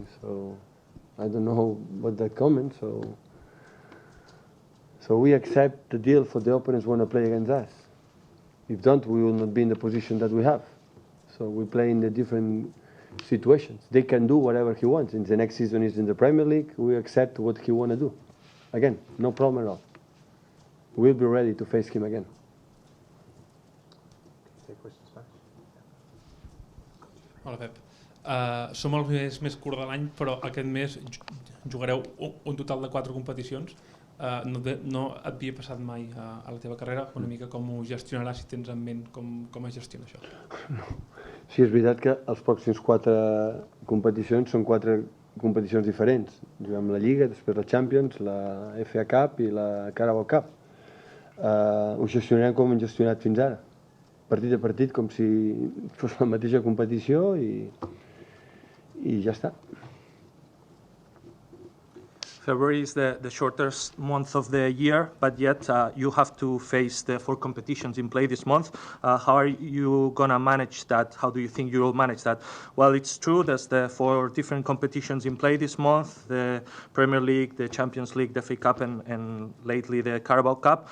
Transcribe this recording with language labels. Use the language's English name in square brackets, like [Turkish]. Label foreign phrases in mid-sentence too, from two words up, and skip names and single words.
[English] So I don't know what that comment. So we accept the deal for the opponents want to play against us. If don't, we will not be in the position that we have. So we play in the different situations. They can do whatever he wants. In the next season, he's in the Premier League. We accept what he want to do. Again, no problem at all. We'll be ready to face him again. [Catalan] Hola, Pep. Som el mes més curt de l'any, però aquest mes jugareu un total de 4 competicions. No et havia passat mai a la teva carrera, una mica com ho gestionaràs, si tens en ment com es gestiona això? No. Sí, és veritat que els pròxims 4 competicions són 4 competicions diferents. Juguem la Lliga, després la Champions, la FA Cup i la Carabao Cup. Ho gestionarem com hem gestionat fins ara. Partit a partit, com si fos la mateixa competició i ja està. [English] February is the shortest month of the year, but yet you have to face the 4 competitions in play this month. How are you going to manage that? How do you think you will manage that? Well, it's true, there's the 4 different competitions in play this month, the Premier League, the Champions League, the FA Cup, and lately the Carabao Cup.